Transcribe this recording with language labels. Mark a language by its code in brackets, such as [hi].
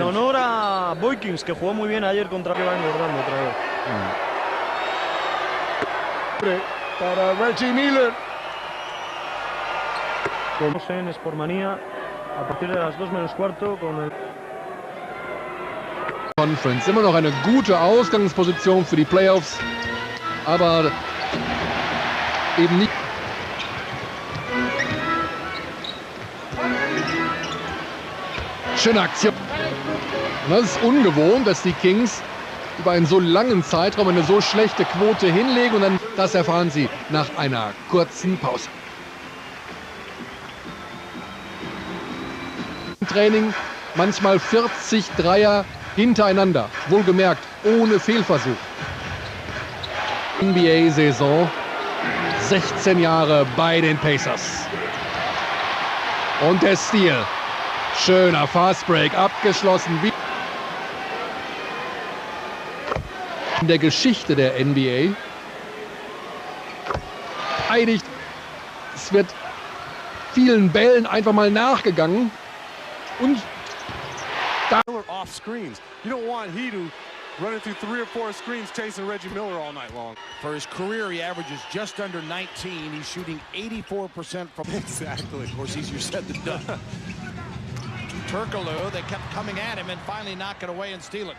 [es] En honor a Boykins, que jugó muy bien ayer contra que va engordando otra vez. Para Reggie Miller. En Sportmanía a partir de las 2:15 con el... [en] Conference. [de] Immer noch eine gute Ausgangsposition für die Playoffs, aber eben nicht. Schöne Aktion. Und das ist ungewohnt, dass die Kings über einen so langen Zeitraum eine so schlechte Quote hinlegen und dann das erfahren sie nach einer kurzen Pause. Training manchmal 40 Dreier hintereinander, wohlgemerkt ohne Fehlversuch. NBA-Saison, 16 Jahre bei den Pacers. Und der Steal. Schöner Fastbreak, abgeschlossen. In der Geschichte der NBA. Verteidigt. Es wird vielen Bällen einfach mal nachgegangen. Und [en] off screens. You don't want Hedo running through 3 or 4 screens chasing Reggie Miller all night long. For his career, he averages just under 19. He's shooting 84% from... Exactly. Of course, easier said than done. Turkoglu, they kept coming at him and finally knock it away and steal it.